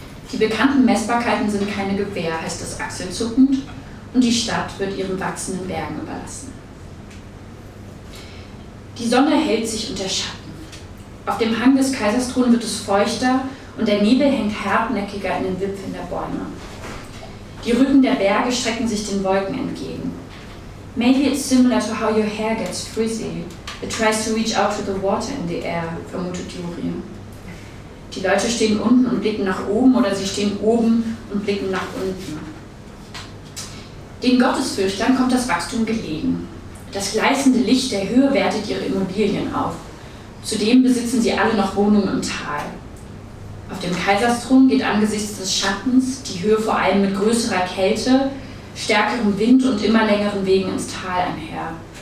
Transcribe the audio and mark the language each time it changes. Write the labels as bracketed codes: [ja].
[de] Die bekannten Messbarkeiten sind keine Gewähr, heißt es achselzuckend, und die Stadt wird ihren wachsenden Bergen überlassen. Die Sonne hält sich unter Schatten. Auf dem Hang des Kaisersthrons wird es feuchter und der Nebel hängt hartnäckiger in den Wipfeln der Bäume. Die Rücken der Berge strecken sich den Wolken entgegen. [en] Maybe it's similar to how your hair gets frizzy. It tries to reach out to the water in the air, [de] vermutet [en] Juni. [de] Die Leute stehen unten und blicken nach oben oder sie stehen oben und blicken nach unten. Den Gottesfürchtern kommt das Wachstum gelegen. Das gleißende Licht der Höhe wertet ihre Immobilien auf. Zudem besitzen sie alle noch Wohnungen im Tal. Auf dem Kaisersthrone geht angesichts des Schattens die Höhe vor allem mit größerer Kälte, stärkerem Wind und immer längeren Wegen ins Tal einher.